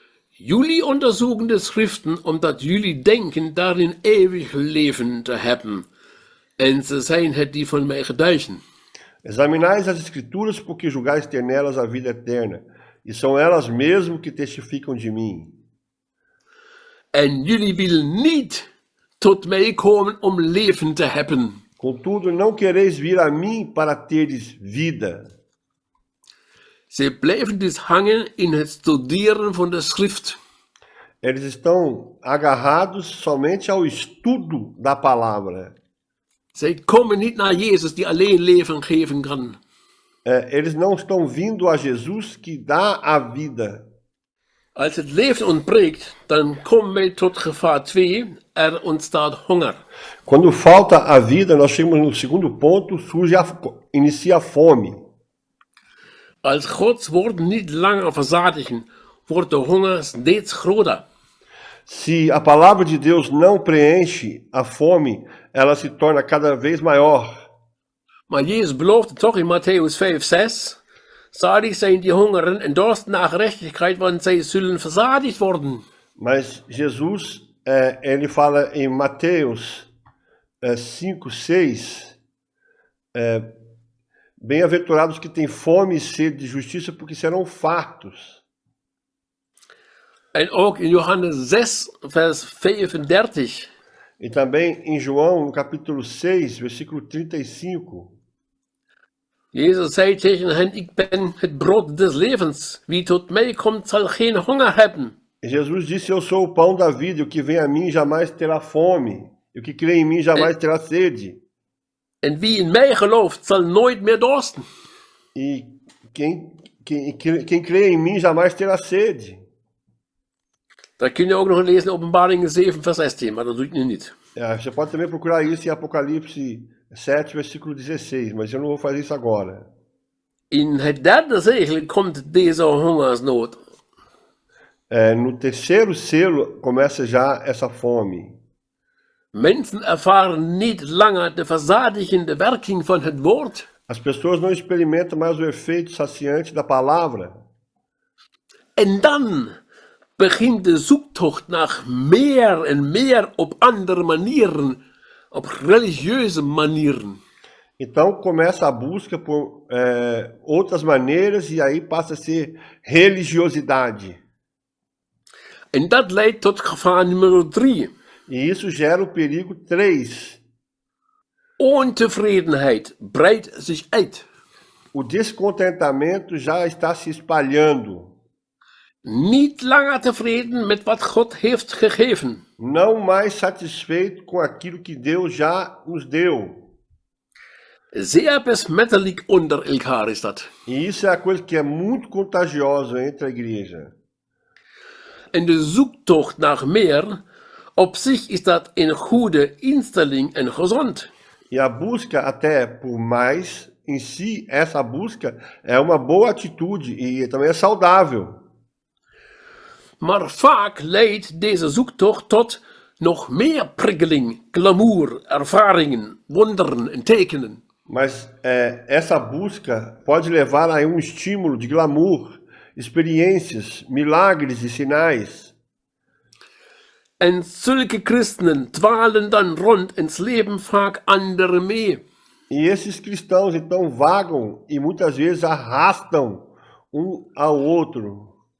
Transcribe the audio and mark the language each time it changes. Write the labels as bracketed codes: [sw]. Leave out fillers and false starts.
[nl] Jullie onderzoeken de schriften omdat jullie denken daarin eeuwig leven te hebben. En ze zijn het die van mij getuigen. [pt] Examinais as escrituras porque julgais ter nelas a vida eterna. E são elas mesmo que testificam de mim. [nl] En jullie willen niet tot mij komen om leven te hebben. [pt] Contudo, não quereis vir a mim para teres vida. [nl] Ze blijven dus hangen in het studeren van de schrift. [pt] Eles estão agarrados somente ao estudo da palavra. [nl] Zij komen niet naar Jezus die alleen leven geven kan. [pt] Eles não estão vindo a Jesus que dá a vida. [nl] Als het leven ontbreekt, dan komen wij tot gevaar 2. Er ontstaat honger. [pt] Quando falta a vida, nós chegamos no segundo ponto, inicia a fome. [nl] Als Gods woord niet langer verzadigen, wordt de honger steeds groter. [pt] Se a palavra de Deus não preenche a fome, ela se torna cada vez maior. [nl] Maar Jezus beloofde toch in Matthäus 5:6, zalig zijn die hongeren en dorsten naar gerechtigheid, want zij zullen verzadigd worden. [pt] Mas Jesus, ele fala em Mateus 5:6, bem-aventurados que têm fome e sede de justiça, porque serão fartos. [nl] En ook in Johannes 6, vers 35. [pt] E também em João, no capítulo 6, versículo 35. [nl] Jezus zei tegen hen, ik ben het brood des levens. Wie tot mij komt, zal geen honger hebben. [pt] Jesus disse, eu sou o pão da vida, e o que vem a mim jamais terá fome, e o que crê em mim jamais terá sede. [nl] En wie in mij gelooft, zal nooit meer dorsten. [pt] E quem crê em mim jamais terá sede. [nl] Dat kun je ook nog lezen in Openbaringen 7, vers 16, maar dat doe ik nu niet. [pt] Você pode também procurar isso em Apocalipse 7, versículo 16, mas eu não vou fazer isso agora. [nl] In het derde zegel komt deze hongersnood. [pt] No terceiro selo começa já essa fome. [nl] Mensen ervaren niet langer de verzadigende werking van het woord. [pt] As pessoas não experimentam mais o efeito saciante da palavra. [nl] En dan begint de zoektocht naar meer en meer op andere manieren, op religieuze manieren. [pt] Então começa a busca por outras maneiras e aí passa a ser religiosidade. [nl] En dat leidt tot gevaar nummer 3. [pt] E isso gera o perigo 3. [nl] Ontevredenheid breidt zich uit. [pt] O descontentamento já está se espalhando. [nl] Niet langer tevreden met wat God heeft gegeven. [pt] Não mais satisfeito com aquilo que Deus já nos deu. [nl] Zeer besmettelijk onder elkaar is dat. [pt] E isso é a coisa que é muito contagiosa entre a igreja. [nl] En de zoektocht naar meer, op zich is dat een goede instelling en gezond. [pt] E a busca até por mais, em si, essa busca é uma boa atitude e também é saudável. [nl] Maar vaak leidt deze zoektocht tot nog meer prikkeling, glamour, ervaringen, wonderen en tekenen. [pt] Mas essa busca pode levar a um estímulo de glamour, experiências, milagres e sinais. [nl] En zulke christenen dwalen dan rond en slepen vaak anderen mee. [pt] E esses cristãos então vagam e muitas vezes arrastam um ao outro.